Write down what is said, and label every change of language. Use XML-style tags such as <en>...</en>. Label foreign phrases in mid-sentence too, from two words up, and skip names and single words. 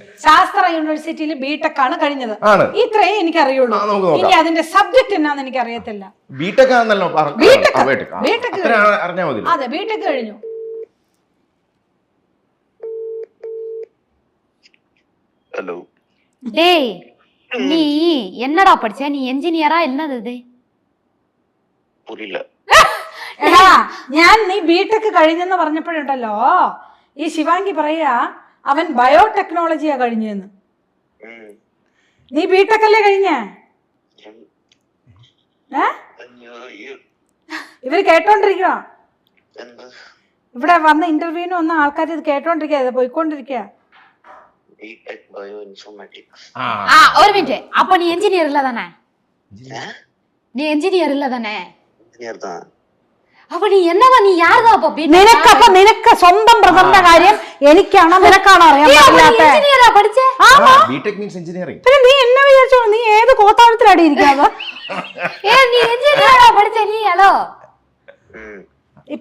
<ml>ശാസ്ത്ര യൂണിവേഴ്സിറ്റിയിൽ ബിടെക് ആണ് കഴിഞ്ഞത്. ഇത്രയും എനിക്ക് അറിയുള്ളൂ. ഇനി അതിന്റെ സബ്ജക്ട് എന്നാന്ന് എനിക്ക് അറിയത്തില്ല. അതെ, ബിടെക് കഴിഞ്ഞു.</ml> <ta>ஹலோ டேய் நீ என்னடா படிச்ச? நீ என்ஜினியரா என்னது இது? புரியல.</ta> <ml>എടാ, ഞാൻ നീ ബിടെക് കഴിഞ്ഞെന്ന് പറഞ്ഞപ്പോഴുണ്ടല്ലോ ഈ ശിവാംഗി പറയാ അവൻ ബയോടെക്നോളജിയാ കഴിഞ്ഞെന്ന്. നീ ബിടെക് അല്ലേ കഴിഞ്ഞേ? ഇവര് കേട്ടോണ്ടിരിക്കുക. ഇവിടെ വന്ന ഇന്റർവ്യൂവിന് വന്ന ആൾക്കാർ ഇത് കേട്ടോണ്ടിരിക്കുക, പോയിക്കൊണ്ടിരിക്കുക.</ml> <ta>ஒரு மினிட். அப்ப நீ என்ஜினியர் இல்ல தானே? நீ என்ஜினியர் இல்ல தானே? இன்ஜினியர் தான்.</ta> <ml>அப்ப നീ എന്നതാ? നീ യാരതാ? അപ്പൊ നിനക്ക് സ്വന്തം ബ്രദറിന്റെ കാര്യം എനിക്കാണോ നിനക്കാണോ അറിയാൻ പറ്റില്ലാത്ത? എഞ്ചിനീയറാ പഠിച്ചേ?</ml> <en>BTech means engineering.</en> <ml>പിന്നെ നീ എന്നെ വിചാരിച്ചോ? നീ ഏത് കോത്താഴത്തിലടി ഇരിക്കാതെ? നീ എഞ്ചിനീയറാ പഠിച്ചേ? നീ ഹലോ ഇപ്പൊ മനസ്സിലായല്ലോ.</ml>